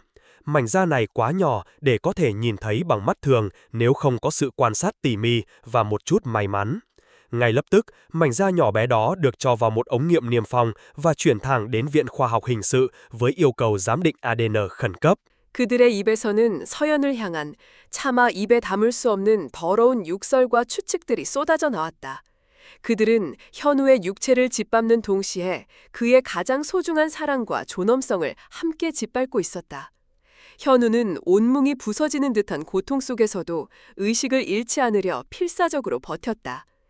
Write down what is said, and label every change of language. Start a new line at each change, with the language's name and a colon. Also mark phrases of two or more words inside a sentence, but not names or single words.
Vietnamese: Mảnh da này quá nhỏ để có thể nhìn thấy bằng mắt thường nếu không có sự quan sát tỉ mỉ và một chút may mắn. Ngay lập tức, mảnh da nhỏ bé đó được cho vào một ống nghiệm niêm phong và chuyển thẳng đến Viện Khoa học Hình sự với yêu cầu giám định ADN khẩn cấp.
Korean: 그들의 입에서는 서연을 향한 차마 입에 담을 수 없는 더러운 욕설과 추측들이 쏟아져 나왔다. 그들은 현우의 육체를 짓밟는 동시에 그의 가장 소중한 사랑과 존엄성을 함께 짓밟고 있었다. 현우는 온몸이 부서지는 듯한 고통 속에서도 의식을 잃지 않으려 필사적으로 버텼다.